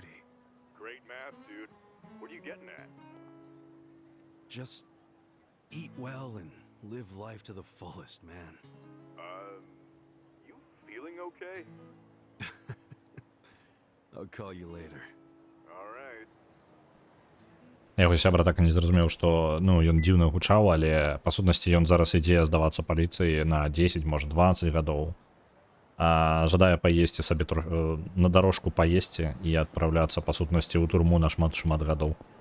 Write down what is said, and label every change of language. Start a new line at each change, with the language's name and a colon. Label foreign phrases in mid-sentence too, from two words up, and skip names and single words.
English: Great math, dude. What are you getting at? Just eat well and live life to the fullest, man. You feeling okay? I'll call you later. Alright.
Belarusian: Яго сябра так і не зразумеў, што ён дзіўна гучаў, але па сутнасці ён зараз ідзе здавацца паліцыі на 10, можа 20 гадоў. Жадае паесці сабе на дарожку паесці і адпраўляцца па сутнасці ў турму на шмат гадоў.